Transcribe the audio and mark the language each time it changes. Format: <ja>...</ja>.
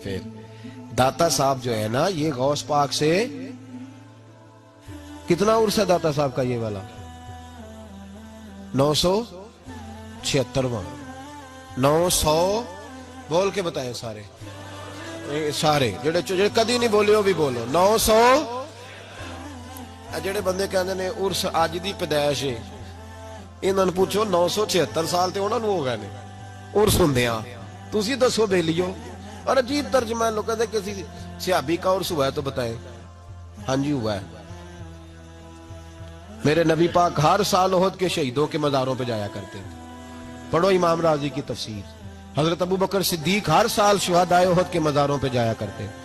<ur>پھر داتا صاحب جو ہے نا یہ غوث پاک سے کتنا عرص ہے داتا صاحب کا؟ یہ والا 976واں.</ur> <pa>900 بول کے بتائیں سارے جڑے کدی نہیں بولے وہ بھی بولو. 900. جڑے بندے کہندے نے عرس اج دی پیدائش ہے، انہاں نوں پوچھو 976 سال تے انہاں نوں ہو گئے نے عرس ہوندیاں. تسی دسو بیلیو.</pa> <ur>اور عجیب ترجمہ ہے، لوگ کہتے ہیں کسی صحابی کا عرس ہوا ہے تو بتائیں. ہاں جی ہوا ہے. میرے نبی پاک ہر سال احد کے شہیدوں کے مزاروں پہ جایا کرتے تھے. پڑھو امام راضی کی تفسیر. حضرت ابو بکر صدیق ہر سال شہدائے احد کے مزاروں پہ جایا کرتے.</ur>